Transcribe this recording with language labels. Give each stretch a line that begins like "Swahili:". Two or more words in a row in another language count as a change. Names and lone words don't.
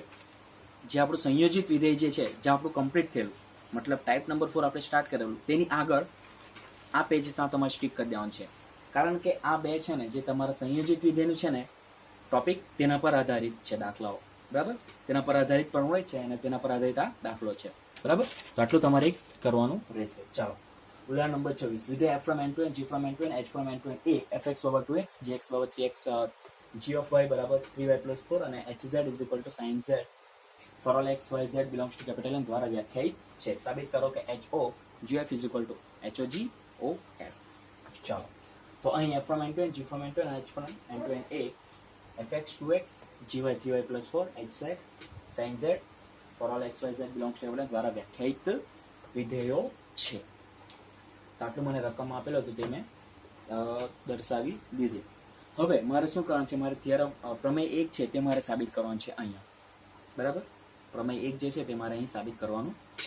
Gujarati: જે આપણું સંયોજિત વિધેય જે છે, જે આપણું કમ્પ્લીટ થયેલું, મતલબ
English: type number
Gujarati: 4 આપણે સ્ટાર્ટ કરેલું, તેની આગળ આ પેજ તમારે સ્ટીક કરી દેવાનું છે. કારણ કે આ બે છે ને, જે તમારા સંયોજિત વિધેયનું છે ને ટોપિક, તેના પર આધારિત છે દાખલાઓ, બરાબર? તેના પર આધારિત પણ હોય છે અને તેના પર આધારિત આ દાખલો છે, બરાબર? તો આટલું તમારે એક કરવાનું રહેશે. ચાલો, ઉદાહરણ નંબર 26, વિધેય
English: f from n to n, g from n to n, h from n to n, a fx
Gujarati: બરાબર 2x, gx બરાબર 3x, g of y બરાબર 3y plus 4 અને
English: hz is equal to sin z for all x y z belongs to capital N
Gujarati: દ્વારા વ્યાખ્યાયિત છે. સાબિત કરો કે
English: ho gf is equal to hog of f.
Gujarati: ચાલો, તો અહીં
English: f from n to n, g from n to n, h from n to n, a fx 2x, gy 3y plus 4, hz sin z for all x y z belongs to capital N
Gujarati: દ્વારા વ્યાખ્યાયિત વિધેયો છે. તો આટલું મને રકમ આપેલો હતો તે મેં દર્શાવી દીધું. હવે મારે શું કરવાનું છે? મારે થિયરમ પ્રમેય 1 છે તે મારે સાબિત કરવાનું છે અહીંયા, બરાબર? પ્રમેય 1 જે છે તે મારે અહીં સાબિત કરવાનું છે.